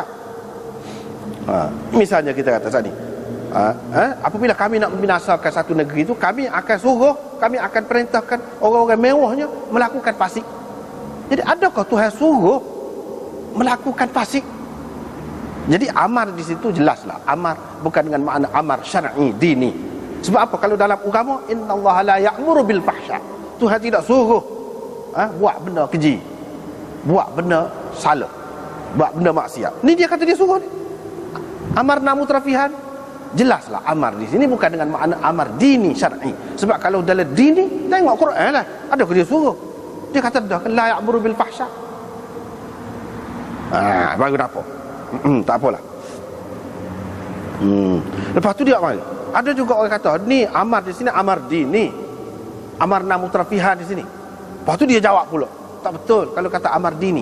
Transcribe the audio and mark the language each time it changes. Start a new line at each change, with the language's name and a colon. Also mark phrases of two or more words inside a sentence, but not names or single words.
Malay: Misalnya kita kata tadi, apabila kami nak membinasakan satu negeri itu, kami akan perintahkan orang-orang mewahnya melakukan fasik. Jadi adakah Tuhan suruh melakukan fasik? Jadi amar di situ jelaslah amar, bukan dengan makna amar syar'i dini. Sebab apa? Kalau dalam agama,
Arabic: إن الله لا يأمر بالفحشاء,
Malay: Tuhan tidak suruh buat benda keji, buat benda salah, buat benda maksiat. Ni dia kata dia suruh ni.
Arabic: أمرنا مترفيها,
Malay: jelaslah amar di sini bukan dengan makna amar dini syar'i. Sebab kalau dalam dini, tengok Quran lah, adakah dia suruh? Dia kata dah,
Arabic: لا يأمر بالفحشاء.
Malay: Baru apa? Tak apalah. Lepas tu dia mari. Ada juga orang kata ni amar di sini amar dini,
Arabic: أمرنا مترفيها
Malay: di sini. Lepas tu dia jawab pula, tak betul kalau kata amar dini.